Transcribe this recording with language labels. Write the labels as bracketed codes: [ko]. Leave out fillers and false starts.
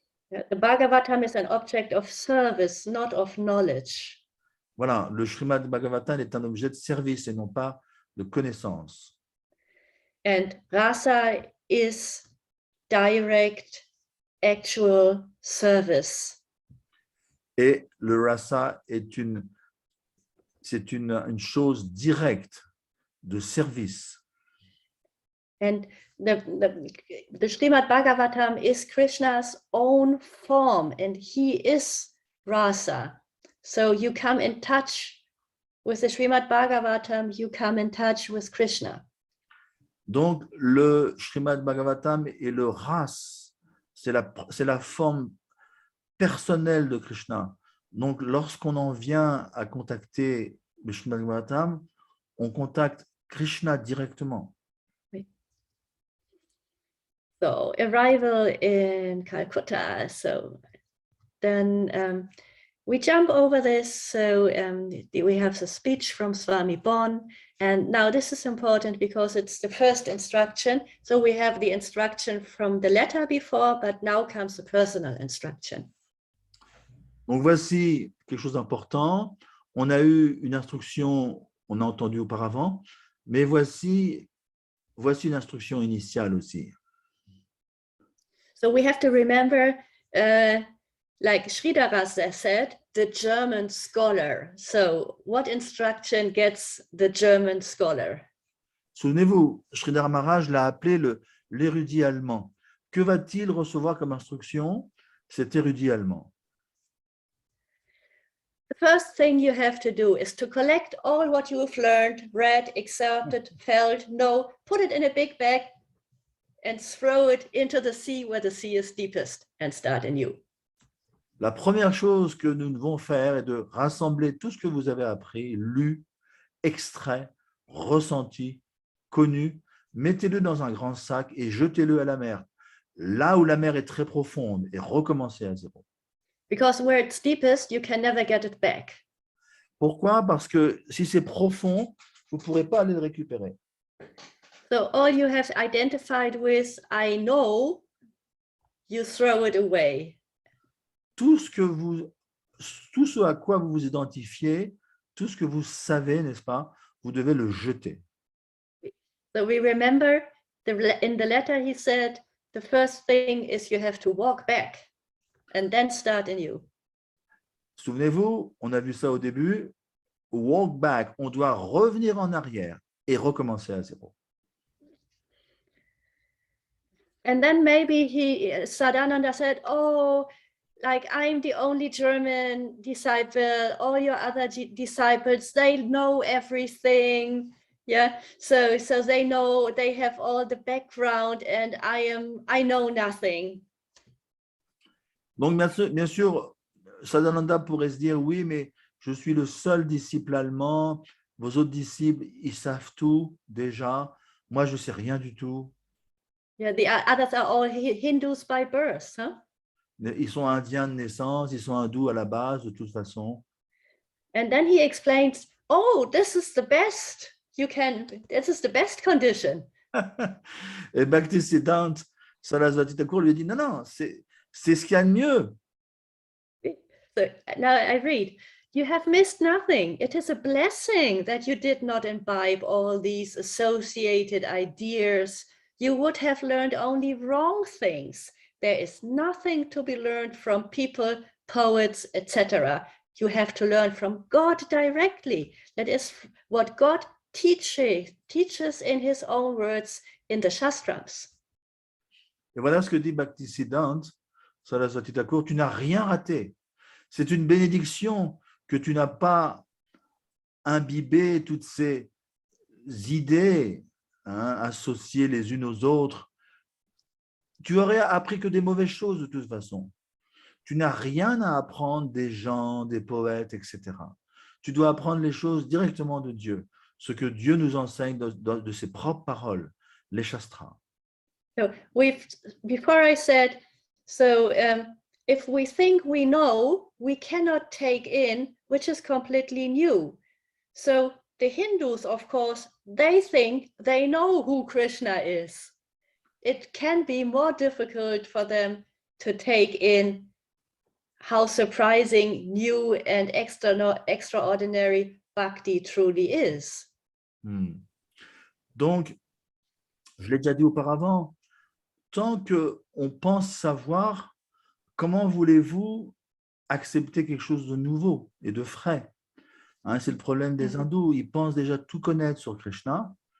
[en] The Bhagavatam is an object of service, not of knowledge. [fr] Voilà, le Srimad Bhagavatam est un objet de service et non pas de connaissance. [en] And rasa is direct, actual service. [fr] Et le rasa est une chose directe de service. [en] And the Srimad Bhagavatam is Krishna's own form, and he is rasa. So you come in touch with the Srimad Bhagavatam, you come in touch with Krishna. [fr] Donc, le Srimad Bhagavatam est le ras, c'est la forme personnelle de Krishna. Donc, lorsqu'on en vient à contacter le Srimad Bhagavatam, on contacte Krishna directement. [en] So, arrival in Calcutta. So, then we jump over this. So, we have the speech from Swami Bon. And now this is important because it's the first instruction. So, we have the instruction from the letter before, but now comes the personal instruction. [fr] Donc, voici quelque chose d'important. On a eu une instruction, on a entendu auparavant, mais voici une instruction initiale aussi. [en] So we have to remember, like Sridhara said, the German scholar. So what instruction gets the German scholar? [fr] Souvenez-vous, Sridhar Maharaj l'a appelé l'érudit allemand. Que va-t-il recevoir comme instruction, cet érudit allemand? [en] The first thing you have to do is to collect all what you have learned, read, excerpted, felt, know, put it in a big bag and throw it into the sea where the sea is deepest and start anew. [fr] La première chose que nous devons faire est de rassembler tout ce que vous avez appris, lu, extrait, ressenti, connu, mettez-le dans un grand sac et jetez-le à la mer, là où la mer est très profonde, et recommencez à zéro. [en] Because where it's deepest, you can never get it back. [fr] Pourquoi? Parce que si c'est profond, vous ne pourrez pas aller le récupérer. [en] So all you have identified with, I know, you throw it away. [fr] Tout ce à quoi vous vous identifiez, tout ce que vous savez, n'est-ce pas, vous devez le jeter. [en] So we remember in the letter he said, the first thing is you have to walk back. and then start anew. [fr] Souvenez-vous, on a vu ça au début. [en] Walk back, [fr] on doit revenir en arrière et recommencer à zéro. [en] And then maybe Sadananda said, oh, like I'm the only German disciple, all your other disciples, they know everything. Yeah, so they know, they have all the background, and I know nothing. [fr] Donc, bien sûr, Sadananda pourrait se dire, oui, mais je suis le seul disciple allemand, vos autres disciples, ils savent tout déjà, moi, je ne sais rien du tout. [en] Yeah, the others are all Hindus by birth, huh? [fr] Ils sont indiens de naissance, ils sont hindous à la base, de toute façon. [en] And then he explains, oh, this is the best this is the best condition. [fr] Et Bhaktisiddhanta Saraswati Thakur lui dit, non, non, c'est ce qu'il y a de mieux. [en] So now I read, you have missed nothing. It is a blessing that you did not imbibe all these associated ideas. You would have learned only wrong things. There is nothing to be learned from people, poets, etc. You have to learn from God directly. That is what God teaches in his own words in the Shastras. [fr] Et voilà ce que dit Bhaktisiddhanta Saraswati Thakur, tu n'as rien raté. C'est une bénédiction que tu n'as pas imbibé toutes ces idées associées les unes aux autres. Tu aurais appris que des mauvaises choses de toute façon. Tu n'as rien à apprendre des gens, des poètes, etc. Tu dois apprendre les choses directement de Dieu, ce que Dieu nous enseigne de ses propres paroles, les Shastras. [en] So before I said, if we think we know, we cannot take in, which is completely new. So the Hindus, of course, they think they know who Krishna is. It can be more difficult for them to take in how surprising, new, and extraordinary Bhakti truly is. [fr] Donc, je l'ai déjà dit auparavant, tant qu'on pense savoir, comment voulez-vous accepter quelque chose de nouveau et de frais? C'est le problème des hindous, ils pensent déjà tout connaître sur Krishna.